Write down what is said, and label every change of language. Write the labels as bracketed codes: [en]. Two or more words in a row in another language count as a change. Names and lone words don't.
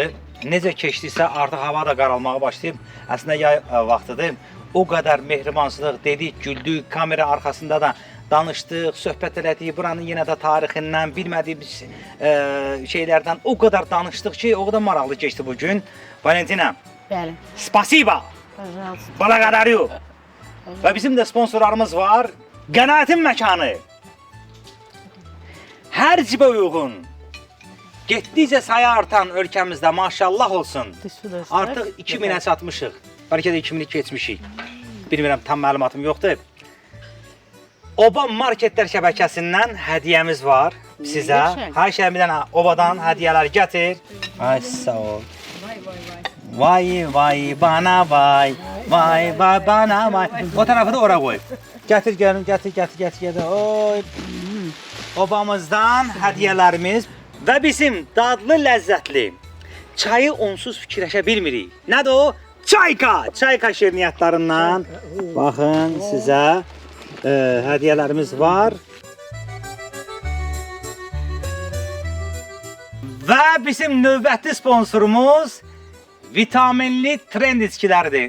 [az] Necə keçdisə artıq hava da qaralmağa başlayıb. Əslində yay vaxtıdır. O qədər mehribansılıq dedik, güldük, kamera arxasında da danışdıq, söhbət elədik. Buranın yenə də tarixindən, bilmədiyimiz şeylərdən o qədər danışdıq ki, o qədər maraqlı keçdi bu gün. Valentina, Bəli. [ru] spasiba. Пожалуйста. Balaqadaryu. [az] Və bizim də sponsorlarımız var. Qənaətin məkanı. Hər cibə uyğun. Getdikcə sayı artan ölkəmizdə maşallah olsun. Artıq 2000-ə çatmışıq. Bəlkə də 2000-i keçmişik. Bilmirəm, tam məlumatım yoxdur. Oba Marketlər şəbəkəsindən hədiyyəmiz var sizə. Yaşa. Hər şey bir dənə Obadan hədiyyələr gətir. Ay sağ ol. [tr] Vay vay bana vay. Vay vay bana vay. O tarafı da oraya koy. Getir gelin, getir. Oy. [az] Obamızdan hədiyələrimiz və bizim dadlı, ləzzətli çayı onsuz fikirləşə bilmirik. Nədir o? Çayka! Çayka şirniyyatlarından. Baxın sizə hədiyələrimiz var. Və bizim növbəti sponsorumuz vitaminli trend içkiləridir.